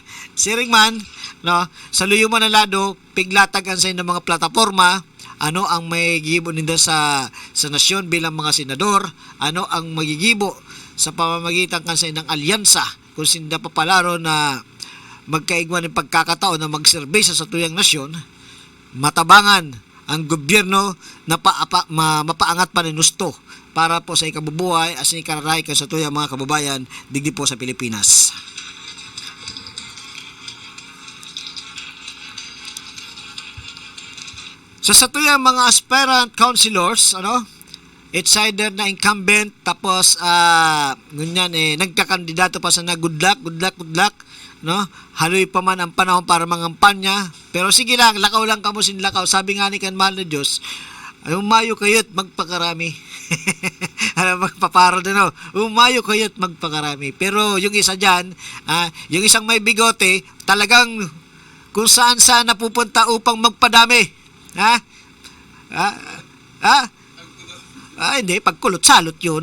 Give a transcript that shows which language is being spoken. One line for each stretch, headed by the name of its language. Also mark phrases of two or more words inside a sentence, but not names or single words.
Bikol: Siring man, no, sa luyo man na lado piglatagan sa mga plataporma, ano ang may gibo ninda sa nasyon bilang mga senador, ano ang magigibo sa pamamagitan kansa ng alyansa kung sinda papalaro na magkaigwan ng pagkakataon na magserbisyo sa tuyang nasyon, matabangan ang gobyerno na mapaangat pa ng gusto para po sa ikabubuhay at sa ikararaykan sa tuyang mga kababayan digdi po sa Pilipinas. So sa tuyang mga
English: aspirant councilors, it's either
Bikol: na incumbent tapos ngunyan nagkakandidato pa sa na
English: good luck,
Bikol: haloy pa man ang panahon para mangampanya, pero sige lang, lakaw lang kamo sinlakaw, sabi nga ni kan mahal na Diyos,
Filipino: umayo kayo't magpakarami. Magpaparo din, umayo kayo't magpakarami. Pero yung isa dyan, yung isang may bigote, talagang kung saan napupunta upang magpadami. Hindi, pagkulot-salot yun.